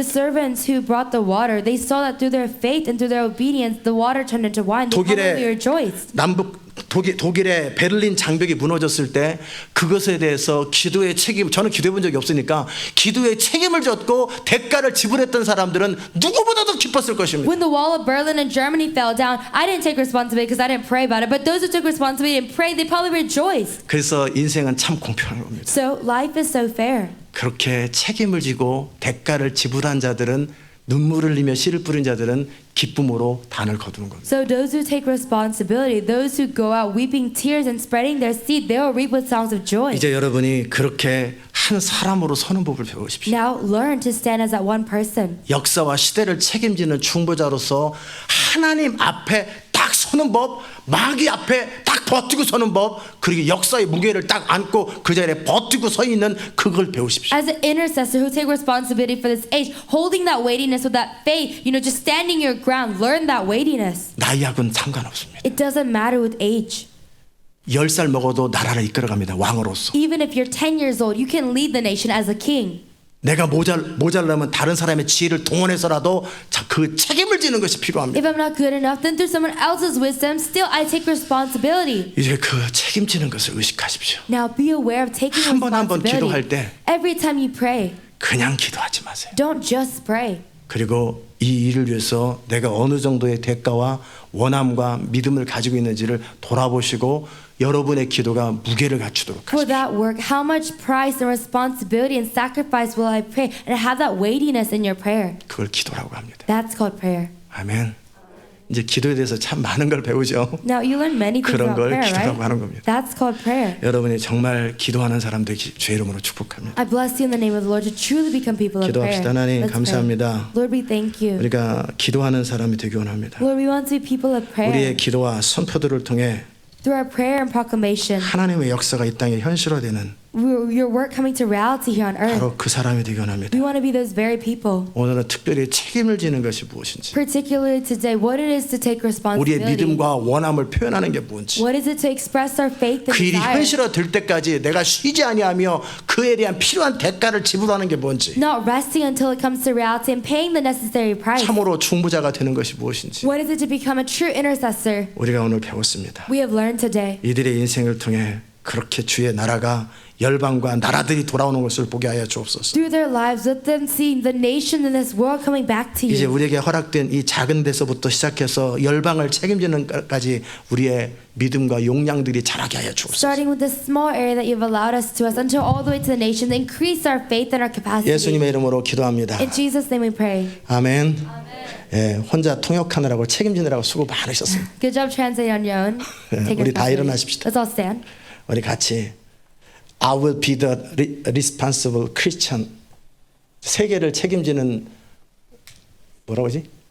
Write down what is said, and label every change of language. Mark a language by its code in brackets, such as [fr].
[en] The servants who brought the water, they saw that through their faith and through their obedience, the water turned into wine. They probably rejoiced. [ko] 독일의 베를린 장벽이 무너졌을 때 그것에 대해서 기도의 책임, 저는 기도해 본 적이 없으니까 기도의 책임을 졌고 대가를 지불했던 사람들은 누구보다도 기뻤을 것입니다. [en] When the wall of Berlin and Germany fell down, I didn't take responsibility because I didn't pray about it. But those who took responsibility and prayed, they probably rejoiced. [ko] 그래서 인생은 참 공평한 겁니다. [en] So life is so fair. [ko] 그렇게 책임을 지고 대가를 지불한 자들은 눈물을 흘리며 씨를 뿌린 자들은 기쁨으로 단을 거두는 겁니다. [en] So those who take responsibility, those who go out weeping tears and spreading their seed, they will reap with songs of joy. [ko] 이제 여러분이 그렇게 한 사람으로 서는 법을 배우십시오. [en] Now learn to stand as that one person. [ko] 역사와 시대를 책임지는 중보자로서 하나님 앞에 딱 서는 법, 마귀 앞에 딱 버티고 서는 법, 그리고 역사의 무게를 딱 안고 그 자리에 버티고 서 있는 그걸 배우십시오. [en] As an intercessor who take responsibility for this age, holding that weightiness with that faith, just standing your ground, learn that weightiness. [ko] 나이하고는 상관없습니다. [en] It doesn't matter with age. [ko] 10살 먹어도 나라를 이끌어갑니다. 왕으로서. [en] Even if you're 10 years old, you can lead the nation as a king. [ko] 내가 모자라면 다른 사람의 지혜를 동원해서라도 그 책임을 지는 것이 필요합니다. [en] If I'm not good enough, then through someone else's wisdom, still I take responsibility. [ko] 이제 그 책임지는 것을 의식하십시오. [en] Now be aware of taking [ko] 한 번 한 번 [en] responsibility. [ko] 기도할 때 [en] Every time you pray, [ko] 그냥 기도하지 마세요. [en] don't just pray. [ko] 그리고 이 일을 위해서 내가 어느 정도의 대가와 원함과 믿음을 가지고 있는지를 돌아보시고 여러분의 기도가 무게를 갖추도록 [en] For [ko] 하십시오. [en] that work, how much price and responsibility and sacrifice will I pray and have that weightiness in your prayer? [ko] 그걸 기도라고 합니다. [en] That's called prayer. [ko] 아멘. 이제 기도에 대해서 참 많은 걸 배우죠. [en] Now you learn many things [ko] 그런 [en] about [ko] 걸 [en] prayer, [ko] 기도라고 하는 [en] right? [ko] 겁니다. [en] That's called prayer. [ko] 여러분이 정말 기도하는 사람 되기 주의 이름으로 축복합니다. [en] I bless you in the name of the Lord to truly become people of prayer. [ko] 기도합시다. 하나님 [en] Let's [ko] 감사합니다. [en] pray. Lord, we thank you. [ko] 우리가 기도하는 사람이 되기 원합니다. [en] Lord, we want to be people of prayer. [ko] 우리의 기도와 선포들을 통해 [en] Through our prayer and proclamation, [ko] 하나님의 역사가 이 땅에 현실화되는 [en] your work coming to reality here on earth. [ko] 바로 그 사람이 되기 원합니다. [en] We want to be those very people. [ko] 오늘은 특별히 책임을 지는 것이 무엇인지, [en] Particularly today, what it is to take [ko] 우리의 [en] responsibility. [ko] 믿음과 원함을 표현하는 게 뭔지, [en] What is it to express our faith and [ko] 그 일이 [en] desire? [ko] 현실화될 때까지 내가 쉬지 아니하며 그에 대한 필요한 대가를 지불하는 게 뭔지, [en] Not resting until it comes to reality and paying the necessary price. [ko] 참으로 중보자가 되는 것이 무엇인지 [en] What is it to become a true intercessor? [ko] 우리가 오늘 배웠습니다. [en] We have learned today. [ko] 이들의 인생을 통해 그렇게 주의 나라가 열방과 나라들이 돌아오는 것을 보게 하여 주옵소서. [en] Through their lives, let them see the nation in this world coming back to [ko] 이제 [en] you. [ko] 우리에게 허락된 이 작은 데서부터 시작해서 열방을 책임지는 것까지 우리의 믿음과 용량들이 자라게 하여 주옵소서. [en] Starting with this small area that you've allowed us to us until all the way to the nation, increase our faith and our capacity. [ko] 예수님의 이름으로 기도합니다. [en] In Jesus' name we pray. [ko] 아멘. 예, 혼자 통역하느라고 책임지느라고 수고 많으셨어요. [en] Good job translating on your own. Take [ko] 우리 다 [en] responsibility. [ko] 일어나십시다. [en] Let's all stand. [ko] 우리 같이 [en] I will be the responsible Christian. [ko] 세계를 책임지는 뭐라고 하지?